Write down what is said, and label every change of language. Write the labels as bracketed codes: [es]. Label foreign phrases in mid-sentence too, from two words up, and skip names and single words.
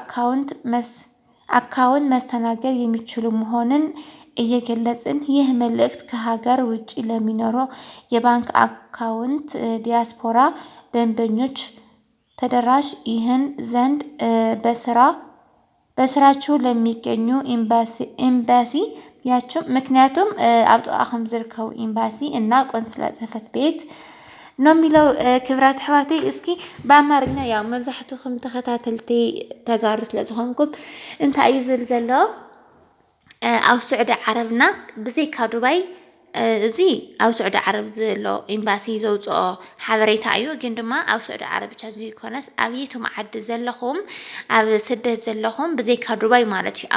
[am] አካውንት መስተናገድ የሚችሉ መሆኑን እየገለጽን ይህ መልእክት ከሀገር ውጭ ለሚኖረው የባንክ አካውንት ዲያስፖራ ደንበኞች ተደራሽ ይሆን ዘንድ በስራችሁ ለሚገኙ ኤምባሲ ያቸው ምክንያቱም [ti] ኣብ ጥቓኹም ዝርከቡ ኤምባሲ እና ቆንስላ ጽሕፈት ቤት [am] ነው የሚለው። [ti] ክብራት ኣሕዋተይ [am] እስኪ በአማርኛ ያው [ti] መብዛሕትኹም ተኸታተልቲ ተጋሩ ስለ ዝኾንኩም እንታይ እዩ ዝብል ዘሎ ኣብ ስዑድ ዓረብና ብዘይካ ዱባይ እዚ ኣብ ስዑድ ዓረብ ዘሎ ኤምባሲ ዘውፅኦ ሓበሬታ እዩ። ግን ድማ ኣብ ስዑድ ዓረብ ብቻ ዘይኮነስ ኣብ የትም ዓዲ ዘለኹም ኣብ ስደት ዘለኹም ብዘይካ ዱባይ ማለት እዩ